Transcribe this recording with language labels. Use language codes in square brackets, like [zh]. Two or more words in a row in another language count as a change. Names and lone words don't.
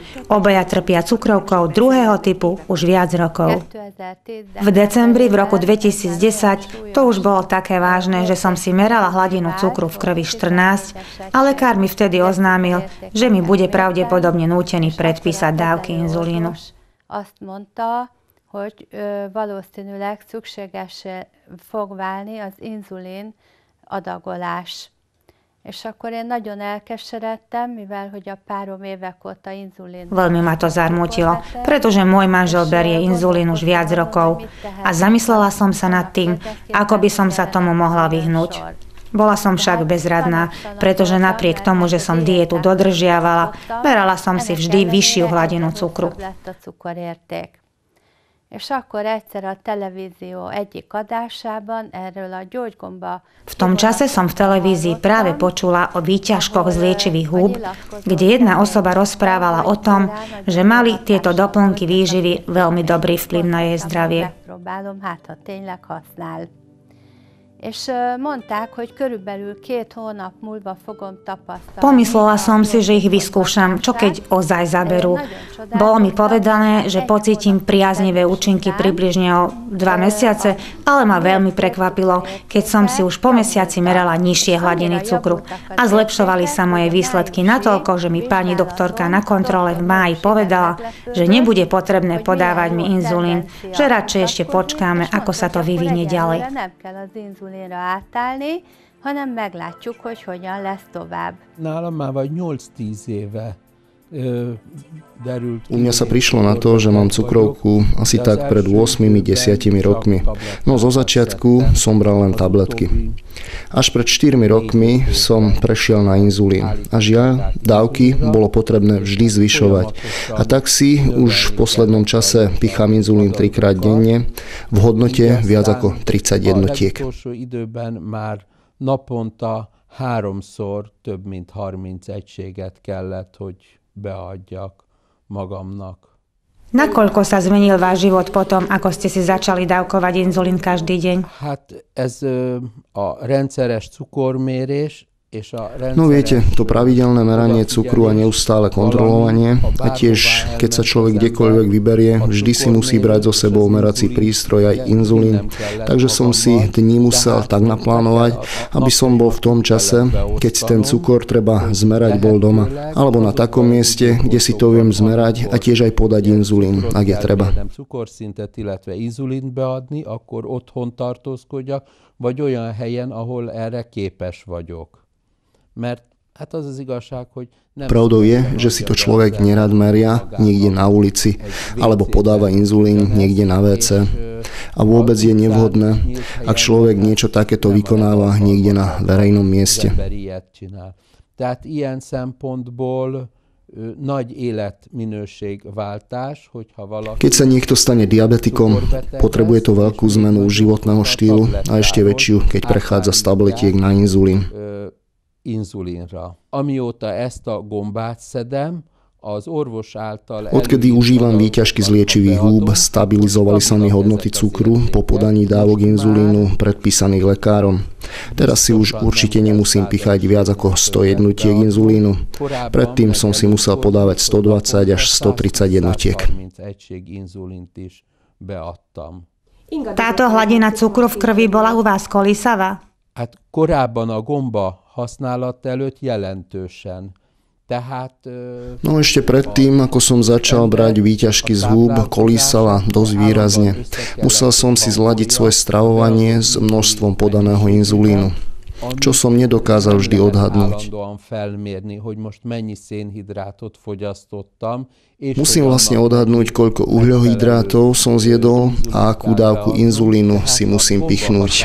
[sk] Obaja trpia cukrovkou druhého typu už viac rokov. V decembri v roku 2010 to už bolo také vážne, že som si merala hladinu cukru v krvi 14 a lekár mi vtedy oznámil, že mi bude pravdepodobne nútený predpísať dávky inzulínu. [hu] Hogy valószínűleg szükséges fog válni az inzulin adagolás. És akkor én nagyon elkeseredtem, mivel hogy a párom évek óta inzulín. [sk] Veľmi ma to zarmútilo, pretože môj manžel berie inzulín už viac rokov a zamyslela som sa nad tým, ako by som sa tomu mohla vyhnúť. Bola som však bezradná, pretože napriek tomu, že som dietu dodržiavala, merala som si vždy vyššiu hladinu cukru. [hu] És akkor egyszer a televízió egyik adásában erről a gyógygomba... [sk] V tom čase som v televízii práve počula o výťažkoch z liečivých húb, kde jedna osoba rozprávala o tom, že mali tieto doplnky výživy veľmi dobrý vplyv na jej zdravie. [hu] És mondták, hogy körülbelül 2 hónap múlva fogom tapasztalni. [sk] Pomyslela som si, že ich vyskúšam, čo keď ozaj zaberú. Bolo mi povedané, že pocítim priaznivé účinky približne o 2 mesiace, ale ma veľmi prekvapilo, keď som si už po mesiaci merala nižšie hladiny cukru. A zlepšovali sa moje výsledky natoľko, že mi pani doktorka na kontrole v máji povedala, že nebude potrebné podávať mi inzulín, že radšej ešte počkáme, ako sa to vyvinie ďalej. [hu] Átállni, hanem meglátjuk, hogy hogyan lesz tovább. Nálam már vagy 8-10 éve [sk] U mňa sa prišlo na to, že mám cukrovku asi tak pred 8-10 rokmi. No zo začiatku som bral len tabletky. Až pred 4 rokmi som prešiel na inzulín. A žiaľ, dávky bolo potrebné vždy zvyšovať. A tak si už v poslednom čase pichám inzulín 3-krát denne v hodnote viac ako 30 jednotiek. [hu] Naponta 3-szor több mint 30 egységet kellett, hogy beadjak magamnak. [sk] Nakoľko sa zmenil váš život potom, ako ste si začali dávkovať inzulín každý deň? [hu] Hát ez a rendszeres cukormérés. [sk] No viete, to pravidelné meranie cukru a neustále kontrolovanie a tiež, keď sa človek kdekoľvek vyberie, vždy si musí brať so sebou merací prístroj aj inzulín. Takže som si dni musel tak naplánovať, aby som bol v tom čase, keď si ten cukor treba zmerať, bol doma. Alebo na takom mieste, kde si to viem zmerať a tiež aj podať inzulín, ak je treba. [hu] Cukorszintet, illetve inzulínt beadni, akkor otthon tartózkodjak, vagy olyan helyen, ahol erre képes vagyok. [sk] Pravdou je, že si to človek nerad meria niekde na ulici alebo podáva inzulín niekde na WC. A vôbec je nevhodné, ak človek niečo takéto vykonáva niekde na verejnom mieste. [hu] Tehát ilyen szempontból nagy életminőségváltás, hogyha valaki... [sk] Keď sa niekto stane diabetikom, potrebuje to veľkú zmenu životného štýlu a ešte väčšiu, keď prechádza z tabletiek na inzulín. [hu] Inzulínra. Amióta ezt a gombát szedem, az orvos által... [sk] Odkedy užívam výťažky z liečivých húb, stabilizovali sa mi hodnoty cukru po podaní dávok inzulínu predpísaných lekárom. Teraz si už určite nemusím pichať viac ako 100 jednotiek inzulínu. Predtým som si musel podávať 120 až 130 jednotiek. Táto hladina cukru v krvi bola u vás kolísavá? [hu] Hát korábban a gomba használat előtt jelentősen. [sk] No ešte predtým, ako som začal brať výťažky z húb, kolísala dosť výrazne. Musel som si zladiť svoje stravovanie s množstvom podaného inzulínu, čo som nedokázal vždy odhadnúť. Musím vlastne odhadnúť, koľko uhľohydrátov som zjedol a akú dávku inzulínu si musím pichnúť.